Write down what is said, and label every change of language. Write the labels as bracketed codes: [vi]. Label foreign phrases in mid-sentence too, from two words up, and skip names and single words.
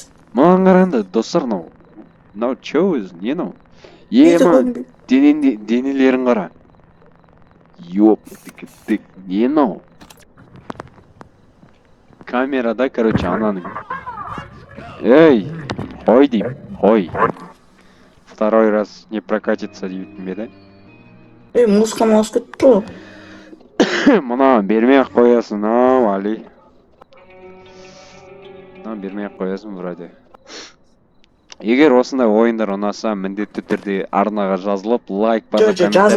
[kk] Маған қаранды, достар, мынау че өзі, не мынау? Денелерін қара. Ёп, тік, не мынау? Камерада, короче, ананың. Эй, қой дейм, қой. [ru] Второй раз не прокатится [kk] дейтін бе, [ru] да? [kk] Музыканы ауысып кетті ғой. Мына бермей-ақ қоясың, ау, Али. Бермей-ақ қоясың, вроде. Егер осындай ойындар ұнаса, міндетті түрде арнаға жазылып, лайк басып, комментарий.